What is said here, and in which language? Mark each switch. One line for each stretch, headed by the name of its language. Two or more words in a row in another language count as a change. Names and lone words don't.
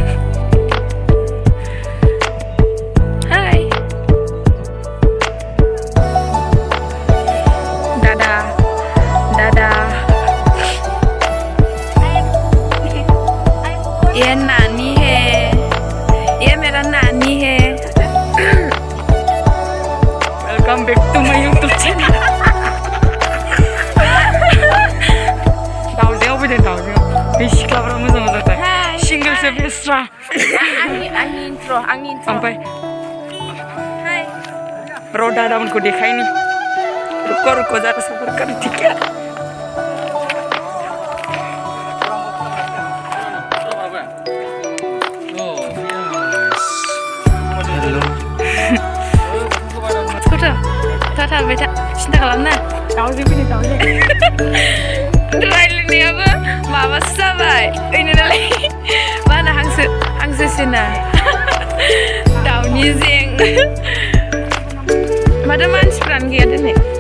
Hindi: ये नानी है ये मेरा नानी है
English: welcome back to my YouTube channel
Bodo: दाउजेंआव फैदों दाउजेंआव बे सिख्लाफ्रा मोजां मोजांथार सिंगोलसो बेस्रा आंनि इन्ट्र ओमफ्राय र' दादामोनखौ देखायनि
Hindi: रुको रुको जरा सबर कर ठीक है
Bodo: थाबाय था सिन्था खालामना दाउजें फैदों दाउजें रायलायनायाबो माबासो जाबाय ओइनो नालाय मा होनो हांसोसोना दाउनि जें माथो मानसिफ्रानो गैया दिनै